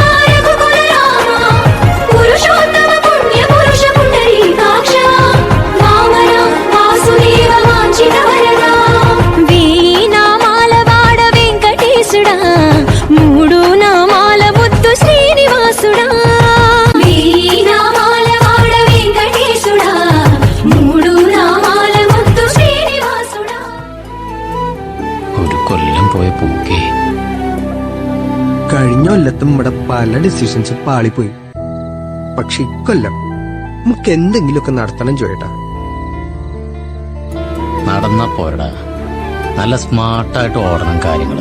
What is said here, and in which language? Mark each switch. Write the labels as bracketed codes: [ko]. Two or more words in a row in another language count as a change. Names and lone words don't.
[te] రఘుకుల రామ పురుషోత్తమ పుణ్య పురుష పుండరీకాక్ష వామన వాసుదేవ వాంఛిత వరద వేయి నామాల వాడ వెంకటేశుడా మూడు నామాల ముద్దు శ్రీనివాసుడా వేయి నామాల వాడ వెంకటేశుడా మూడు నామాల ముద్దు శ్రీనివాసుడా. [ml] ഒരു കൊല്ലം പോയ പൂക്കേ. കഴിഞ്ഞ കൊല്ലത്തും ഇവിടെ പല ഡിസിഷൻസ് പാളിപ്പോയി. പക്ഷെ ഇക്കൊല്ലം നമുക്ക് എന്തെങ്കിലുമൊക്കെ നടത്തണം ചോട്ടാ. നടന്നാ പോരടാ, നല്ല സ്മാർട്ടായിട്ട് ഓടണം കാര്യങ്ങള്.